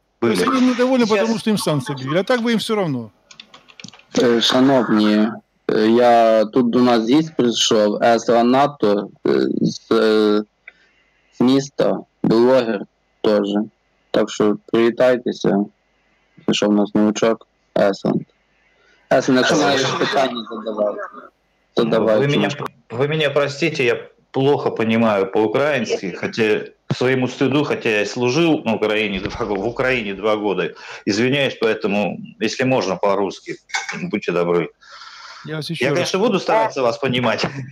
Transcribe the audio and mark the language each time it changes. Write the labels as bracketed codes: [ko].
[ru] То есть они недовольны, потому что им санкции били, а так бы им все равно. [uk] Шановні, я тут до нас гість прийшов, Еслан НАТО з міста, блогер теж. Так що привітайтеся, прийшов у нас новичок, Еслан. Еслан, якщо маєш питання, задавай. [ru] Вы меня простите, я плохо понимаю по-украински, хотя своему стыду, хотя я служил на Украине, в Украине 2 года. Извиняюсь, поэтому, если можно, по-русски, будьте добры. Я конечно, буду стараться вас понимать.